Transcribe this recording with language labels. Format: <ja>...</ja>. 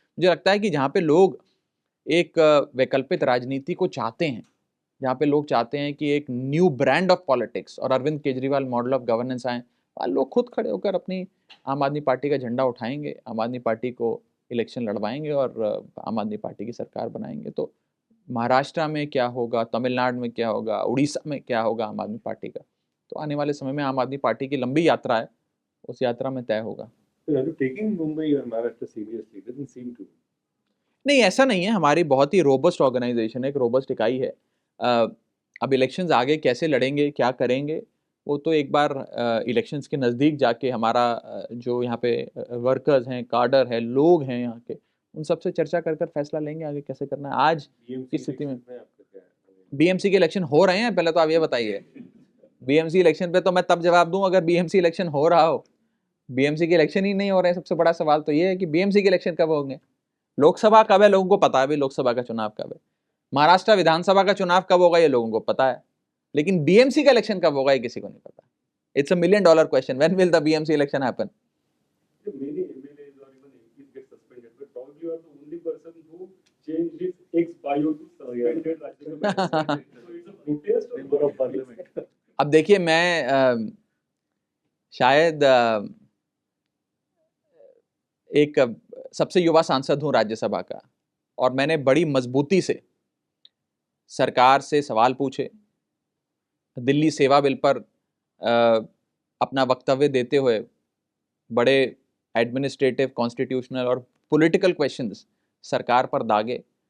<hi>मुझे लगता है कि जहाँ पे लोग एक वैकल्पिक राजनीति को चाहते हैं, जहाँ पे लोग चाहते हैं कि एक</hi> <en>new brand of politics</en> <hi>और Arvind Kejriwal</hi> <en>model of governance</en> <hi>आए, लोग खुद खड़े होकर अपनी आम आदमी पार्टी का झंडा उठाएंगे, आम आदमी पार्टी को इलेक्शन लड़वाएंगे और आम आदमी पार्टी की सरकार बनाएंगे। तो महाराष्ट्र में क्या होगा, तमिलनाडु में क्या होगा, उड़ीसा में क्या होगा आम आदमी पार्टी का, तो आने वाले समय में आम आदमी पार्टी की लंबी यात्रा है, उस यात्रा में तय होगा।</hi> <en>Taking Mumbai or Maharashtra seriously doesn't seem to.</en> <hi>नहीं, ऐसा नहीं है, हमारी बहुत ही रोबस्ट ऑर्गेनाइजेशन है, एक रोबस्ट इकाई है। अब इलेक्शंस आगे कैसे लड़ेंगे, क्या करेंगे, वो तो एक बार इलेक्शंस के नज़दीक जाके हमारा जो यहाँ पे वर्कर्स हैं, काडर है, लोग हैं यहाँ के, उन सबसे चर्चा कर कर फैसला लेंगे आगे कैसे करना है। आज की स्थिति में बीएमसी के इलेक्शन हो रहे हैं, पहले तो आप ये बताइए। बीएमसी इलेक्शन पे तो मैं तब जवाब दूं अगर बीएमसी इलेक्शन हो रहा हो। बीएमसी के इलेक्शन ही नहीं हो रहे हैं। सबसे बड़ा सवाल तो ये है कि बीएमसी के इलेक्शन कब होंगे। लोकसभा कब है, लोगों को पता है भाई लोकसभा का चुनाव कब है। महाराष्ट्र विधानसभा का चुनाव कब होगा, ये लोगों को पता है, लेकिन बीएमसी का इलेक्शन कब होगा ये किसी को नहीं पता।</hi> <en>It's $1 million question, when will the BMC election happen. Many MLAs or even MPs get suspended, but probably you are the only person who changed his ex-bio to suspended Rajya Sabha. So it's a protest or Member of Parliament.</en> <hi>अब देखिए, मैं शायद एक सबसे युवा सांसद हूँ राज्यसभा का, और मैंने बड़ी मजबूती से सरकार से सवाल पूछे, दिल्ली सेवा बिल पर अपना वक्तव्य देते हुए बड़े एडमिनिस्ट्रेटिव, कॉन्स्टिट्यूशनल और पॉलिटिकल क्वेश्चंस सरकार पर दागे।</hi>